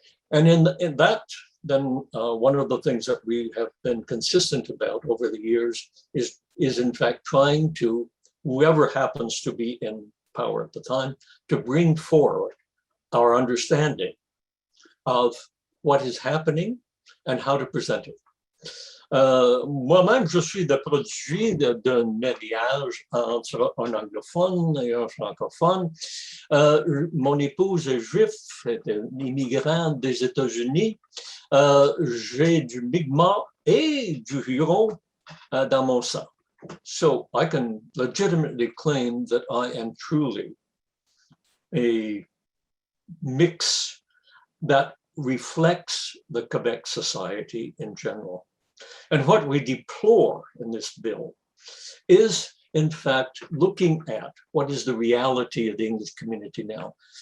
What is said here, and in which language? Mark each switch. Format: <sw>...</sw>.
<en>And in that, then one of the things that we have been consistent about over the years is in fact trying to, whoever happens to be in power at the time, to bring forward our understanding of what is happening and how to present it.</en> <fr>Moi-même, je suis le produit d'un mariage entre un anglophone et un francophone. Mon épouse est juif, est immigrante des États-Unis. J'ai du Mi'kmaq et du Huron dans mon sang.</fr> <en>So I can legitimately claim that I am truly a mix that reflects the Quebec society in general. And what we deplore in this bill is, in fact, looking at what is the reality of the English community now.</en>